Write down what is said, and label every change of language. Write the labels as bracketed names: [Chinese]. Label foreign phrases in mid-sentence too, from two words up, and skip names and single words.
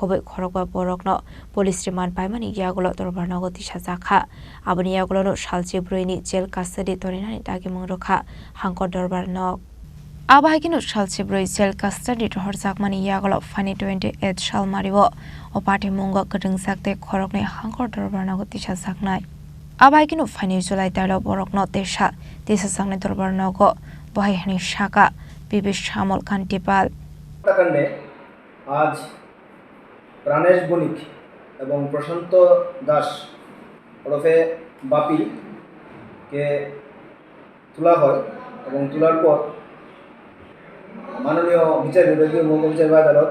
[Kok Borok] Khobek Khorokwa Borokno [English] Police Remand [Kok Borok] Paimani Yagulo Torbarnago Tisazakha Abani Yagulo no Shalchi Bruini [English] Jail Custody [Kok Borok] Torinani Dagimung Rokha Hanko Dorbarnok Abahikino Shalchi Brui [English] Jail Custody [Kok Borok] to Horzakmani Yagulo Fani 28 Shalmariwo O Party Mungo Karangjak Te Khorokne Hanko Dorbarnago Tisazaknai Abahikino Fani July Dialog Borokno Tesha Tisazakne Dorbarnago Bohihani Shaka Bibi Shamol Kantipal [Bangla] কাণ্ডে আজ প্রাণেশ বণিক এবং প্রশান্ত দাস ওরফে বাপি কে তোলা হয় এবং তোলার পর মাননীয় বিচার বিভাগীয় মহকুমা বিচার আদালত